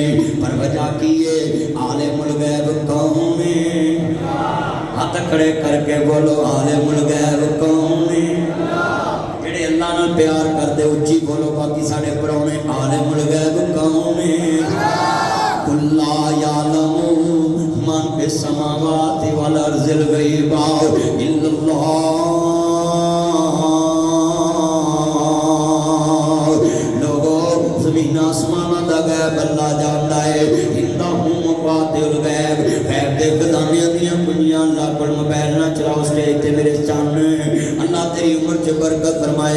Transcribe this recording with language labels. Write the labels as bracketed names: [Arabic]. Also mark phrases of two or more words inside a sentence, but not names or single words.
[Punjabi] پر وجہ کی ہے? [Arabic] عالم الغيب [Punjabi] کون ہے? [Urdu] ہاتھ کھڑے کر کے بولو, [Arabic] عالم الغيب [Urdu] کون ہے? [Punjabi] جیہڑے اللہ نال پیار کردے اچی بولو، باقی ساڈے پروہنے [Arabic] عالم الغيب [Punjabi] کون ہے? [Arabic] قل لا يعلم من في السماوات والأرض الغيب إلا الله. [Punjabi] لوکو زمین آسماناں دا غیب اللہ جاندا ہے. [Arabic] عنده مفاتح الغيب, [Punjabi] غیب دے خزانیاں دیاں کنجیاں اللہ کول. موبائل نا چلاؤ سٹیج تے میرے چن۔ اللہ تیری عمر چ برکت فرمائے.